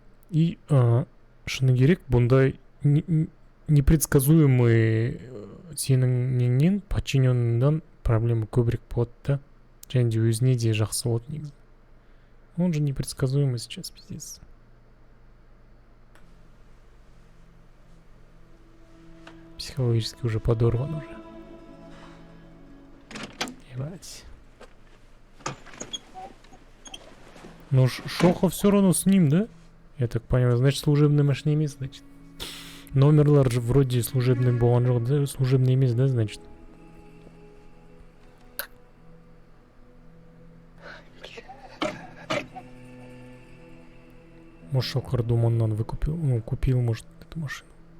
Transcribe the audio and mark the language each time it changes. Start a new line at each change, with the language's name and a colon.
Kazakh: И шыны керек, бұндай непредсказуемый сенің неңнен подчиненныйдан проблема көбірек болады да, және де өзіне де жақсы болады негізі.
Russian: Он же непредсказуемый сейчас, пиздец. Психологически уже подорван уже. Ебать. Ну, Шохов все равно с ним, да? Я так понимаю, значит, служебный машина емес, значит.
Kazakh: Номерлар же
Russian: вроде служебный
Kazakh: болған жоқ, да?
Russian: Служебный емес, да, значит? Может, Шалқар Думаннан выкупил, ну, купил, может, эту машину.